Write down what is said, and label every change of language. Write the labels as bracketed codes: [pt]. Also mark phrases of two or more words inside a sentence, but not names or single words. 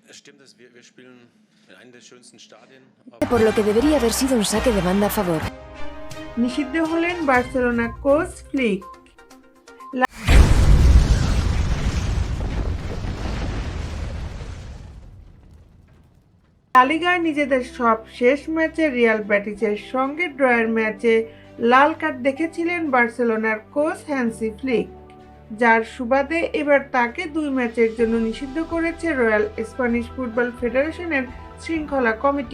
[es] Por lo que debería haber sido un saque de banda a favor. [bn] নিষিদ্ধ হলেন বার্সেলোনা কোচ ফ্লিক। লা লিগায় নিজেদের সব শেষ ম্যাচে রিয়াল ব্যাটিসের সঙ্গে ড্রয়ের ম্যাচে লাল কার্ড দেখেছিলেন বার্সেলোনার কোচ হ্যান্সি ফ্লিক, যার সুবাদে এবার তাকে 2 ম্যাচের জন্য নিষিদ্ধ করেছে রয়্যাল স্প্যানিশ ফুটবল ফেডারেশনের শৃঙ্খলা কমিটি।